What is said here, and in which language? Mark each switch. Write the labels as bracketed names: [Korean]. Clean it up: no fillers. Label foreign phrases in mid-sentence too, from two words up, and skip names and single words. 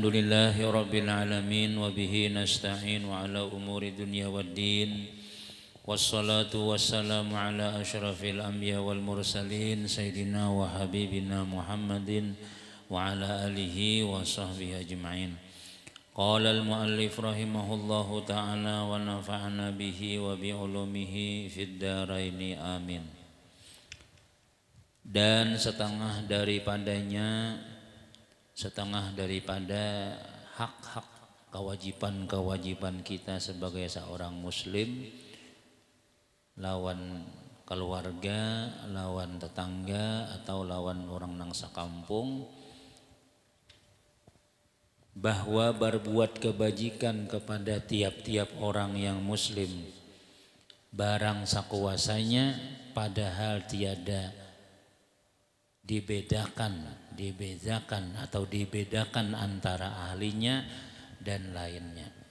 [Arabic] لله رب العالمين وبه نستعين وعلى أمور الدنيا والدين والصلاة والسلام على أشرف الأنبياء والمرسلين سيدنا وحبيبنا محمد وعلى آله وصحبه أجمعين قال المؤلف رحمه الله تعالى ونفعنا به وبعلومه في الدارين آمين. [Malay] Dan setengah daripada hak-hak kewajiban-kewajiban kita sebagai seorang muslim lawan keluarga, lawan tetangga atau lawan orang nang sakampung, bahwa berbuat kebajikan kepada tiap-tiap orang yang muslim barang sakuasanya, padahal tiada dibedakan antara ahlinya dan lainnya.